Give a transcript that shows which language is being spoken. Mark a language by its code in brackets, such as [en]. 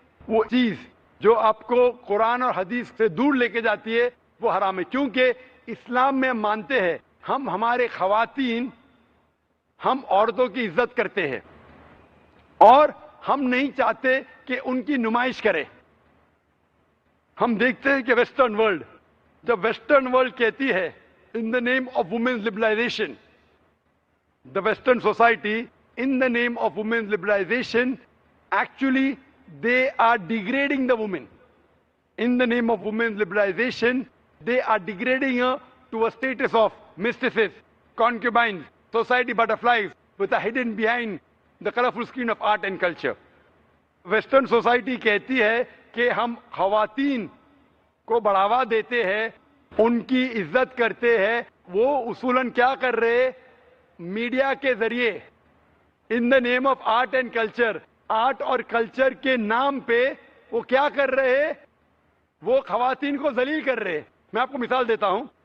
[ur] وہ چیز جو آپ کو قرآن اور حدیث سے دور لے کے جاتی ہے وہ حرام ہے. کیونکہ اسلام میں ہم مانتے ہیں, ہم ہمارے خواتین, ہم عورتوں کی عزت کرتے ہیں اور ہم نہیں چاہتے کہ ان کی نمائش کرے. ہم دیکھتے ہیں کہ ویسٹرن ورلڈ, جب ویسٹرن ورلڈ کہتی ہے [en] in the name of women's liberalization, the Western society in the name of women's liberalization, actually they are degrading the woman. In the name of women's liberalization, they are degrading her to a status of mistresses, concubines, society butterflies with a hidden behind the colorful screen of art and culture. Western society [ur] کہتی ہے کہ ہم خواتین کو بڑھاوا دیتے ہیں, ان کی عزت کرتے ہیں. وہ اصولاً کیا کر رہے, میڈیا کے ذریعے [en] in the name of art and culture, [ur] art اور کلچر کے نام پہ وہ کیا کر رہے, وہ خواتین کو ذلیل کر رہے. میں آپ کو مثال دیتا ہوں.